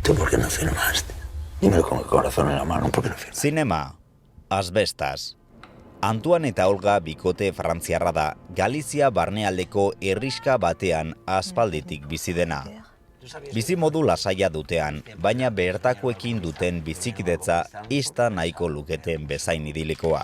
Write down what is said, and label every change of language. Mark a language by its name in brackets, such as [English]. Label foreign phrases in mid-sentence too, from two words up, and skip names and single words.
[Spanish] Dímelo con el corazón en la mano, ¿por qué no firmas? [Basque] Zinema, asbestas. Antoine eta Olga bikote frantziarra da, Galizia barnealdeko herriska batean aspalditik bizi dena. Bizimodu lasaia dutean, baina bertakoekin duten bizikidetza ez da nahiko luketen bezain idilikoa.